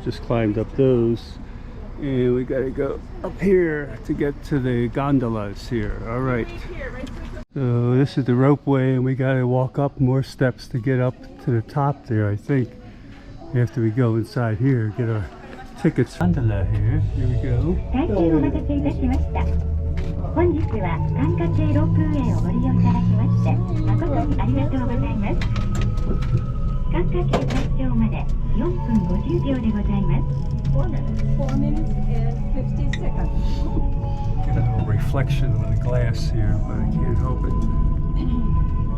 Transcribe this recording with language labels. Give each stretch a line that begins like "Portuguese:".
English: Just climbed up those. And we gotta go up here to get to the gondolas here. Alright. So this is the ropeway, and we gotta walk up more steps to get up to the top there, I think. After we go inside here, get our tickets. Gondola here. Here we go.
Japanese: 本日は関下系ロープウェイをご利用いただきまして誠にありがとうございます。関下系発祥まで4分50秒でございます。
English: 4 minutes and 50 seconds. Get a little reflection on the glass here, but I can't help it.